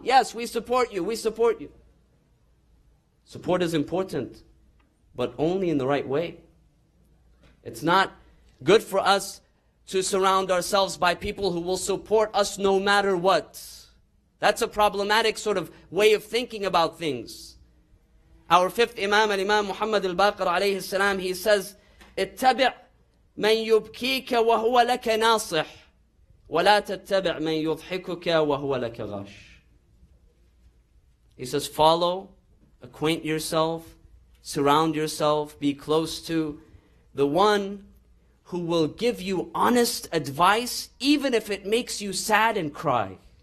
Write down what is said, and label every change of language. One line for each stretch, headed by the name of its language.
English: Yes, we support you, we support you. Support is important, but only in the right way. It's not good for us to surround ourselves by people who will support us no matter what. That's a problematic sort of way of thinking about things. Our fifth Imam, Imam Muhammad al-Baqir alayhi salam, he says,
Arabic: اتبع من يبكيك وهو لك ناصح ولا تتبع من يضحكك وهو لك غاش.
English: He says, follow, acquaint yourself, surround yourself, be close to the one who will give you honest advice, even if it makes you sad and cry.